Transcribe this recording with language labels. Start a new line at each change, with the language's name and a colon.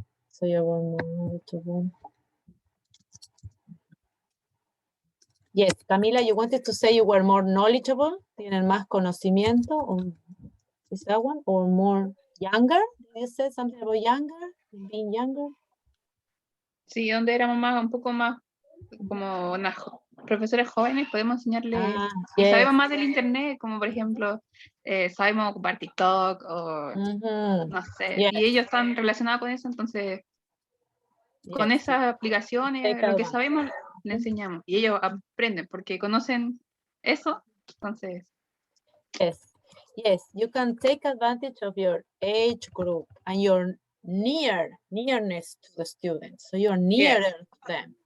English: So you were more knowledgeable. Yes, Camila, you wanted to say you were more knowledgeable,
Spanish: tienen más conocimiento,
English: or is that one, or more younger? Did you say something about younger, being younger?
Spanish: Sí, donde éramos más, un poco más como unas profesores jóvenes, podemos enseñarles, y sabemos más del internet, como por ejemplo, sabemos ocupar TikTok o no sé, y ellos están relacionados con eso, entonces con esas aplicaciones, lo que sabemos, le enseñamos, y ellos aprenden porque conocen eso, entonces.
English: Yes, you can take advantage of your age group and your nearness to the students. So you're nearer to them.